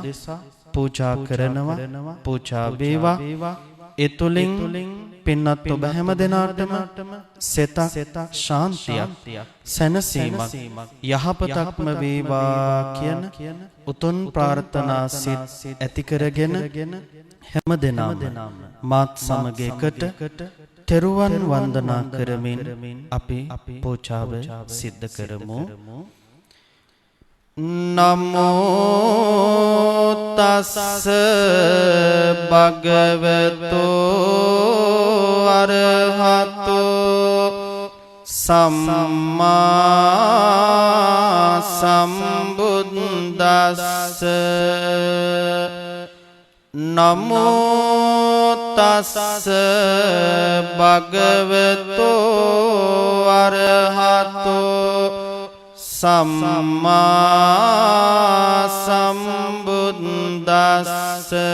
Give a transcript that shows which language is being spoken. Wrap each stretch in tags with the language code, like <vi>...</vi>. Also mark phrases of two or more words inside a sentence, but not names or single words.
<si>පූජා කරනවා පූජා වේවා ඒ තුලින් පින්වත් ඔබ හැම දිනාටම සෙතක් ශාන්තියක් සැනසීමක් යහපතක්ම වේවා කියන උතුම් ප්‍රාර්ථනා සිත් ඇති කරගෙන හැම දිනම මාත් සමග එකට තෙරුවන් වන්දනා කරමින් අපි පූජාව සිද්ධ කරමු.</si> <pi>නමෝ තස්ස භගවතෝ අරහතෝ සම්මා සම්බුද්දස්ස නමෝ තස්ස භගවතෝ අරහතෝ සම්මා සම්බුද්දස්ස</pi>